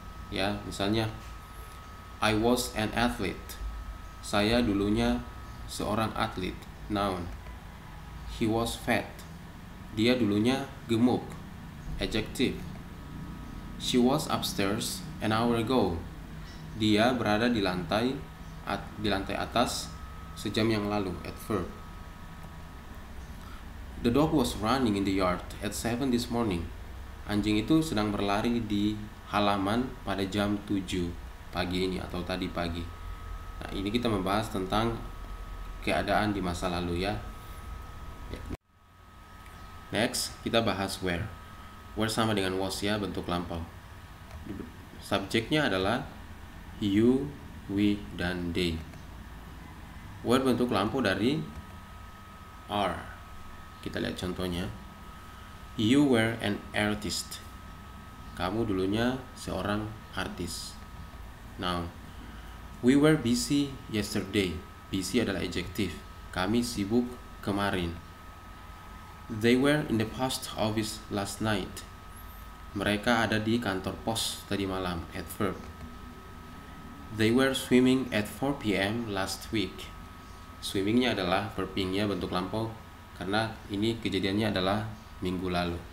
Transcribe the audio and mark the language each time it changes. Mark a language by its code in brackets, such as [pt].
[id] Ya, misalnya [en] I was an athlete. [id] Saya dulunya seorang atlet. [en] Noun. He was fat. [id] Dia dulunya gemuk. [en] Adjective. She was upstairs an hour ago. [id] Dia berada di lantai atas sejam yang lalu. [en] Adverb. The dog was running in the yard at 7 this morning. [id] Anjing itu sedang berlari di halaman pada jam 7 pagi ini atau tadi pagi. Nah, ini kita membahas tentang keadaan di masa lalu ya. Next, kita bahas where. Where sama dengan was ya, bentuk lampau. Subjeknya adalah you, we, dan they. Where bentuk lampau dari are. Kita lihat contohnya. [en] You were an artist. [id] Kamu dulunya seorang artis. [en] Now, we were busy yesterday. Busy adalah adjective. [id] Kami sibuk kemarin. [en] They were in the post office last night. [id] Mereka ada di kantor pos tadi malam. [en] Adverb. They were swimming at 4 p.m. last week. [id] Swimmingnya adalah verb ing-nya bentuk lampau karena ini kejadiannya adalah minggu lalu.